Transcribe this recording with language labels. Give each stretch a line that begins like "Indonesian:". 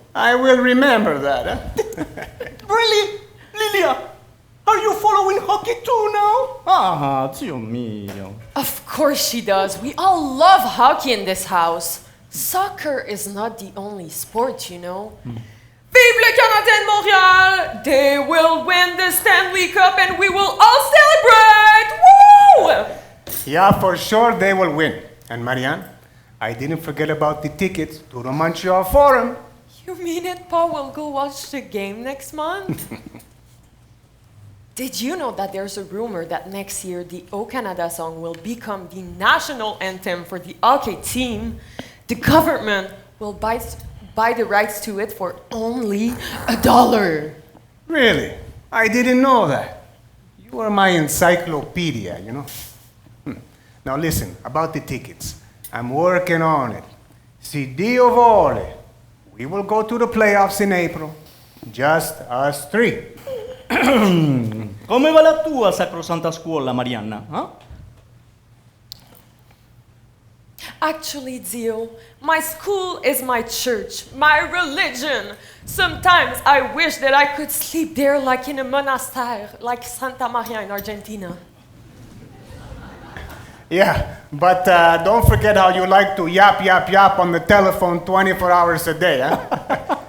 English: I will remember that, huh? Really? Lilia, are you following hockey too now?
Italian: Dio mio.
English: Of course she does. We all love hockey in this house. Soccer is not the only sport, you know.
French: Vive le Canadien de Montréal!
English: They will win the Stanley Cup and we will all celebrate! Woo! Yeah, for sure they will win. And Marianne, I didn't forget about the tickets to the Montreal Forum. You mean it, Pa will go watch the game next month? Did you know that there's a rumor that next year the O Canada song will become the national anthem for the hockey team? The government will buy the rights to it for only $1. Really? I didn't know that. You are my encyclopedia, you know. Now listen, about the tickets. I'm working on it.
Italian: Si Dio vole,
English: we will go to the playoffs in April. Just us three.
Italian: Come va la tua sacrosanta scuola, Marianna? Huh?
English: Actually, Dio, my school is my church, my religion. Sometimes I wish that I could sleep there like in a monastery, like Santa Maria in Argentina. Yeah, but don't forget how you like to yap, yap, yap on the telephone 24 hours a day, huh?